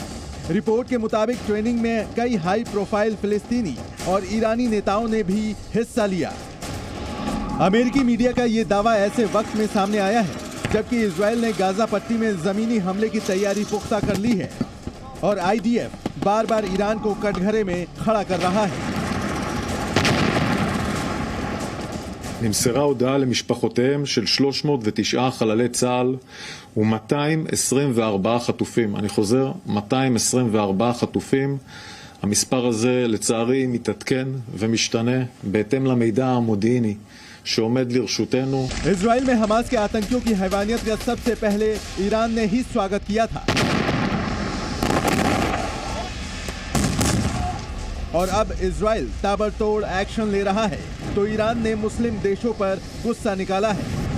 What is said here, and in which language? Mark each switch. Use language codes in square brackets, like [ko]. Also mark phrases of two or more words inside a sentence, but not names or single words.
[hi] रिपोर्ट के मुताबिक ट्रेनिंग में कई [en] high profile [hi] फिलिस्तीनी और ईरानी नेताओं ने भी हिस्सा लिया। अमेरिकी मीडिया का ये दावा ऐसे वक्त में सामने आया है जबकि इजराइल ने गाजा पट्टी में जमीनी हमले की तैयारी पुख्ता कर ली है और आईडीएफ बार बार ईरान को कटघरे में खड़ा कर रहा है। [he] נמסרה הודעה למשפחותיהם של 309 חללי צה"ל ו-224 חטופים. אני חוזר, 224 חטופים. המספר הזה לצערי מתעדכן ומשתנה בהתאם למידע המודיעיני שעומד לרשותנו. [hi] इजराइल में हमास के आतंकियों की हैवानियत का सबसे पहले ईरान ने ही स्वागत किया था और अब इजराइल ताबड़तोड़ एक्शन ले रहा है तो ईरान ने मुस्लिम देशों पर गुस्सा निकाला है।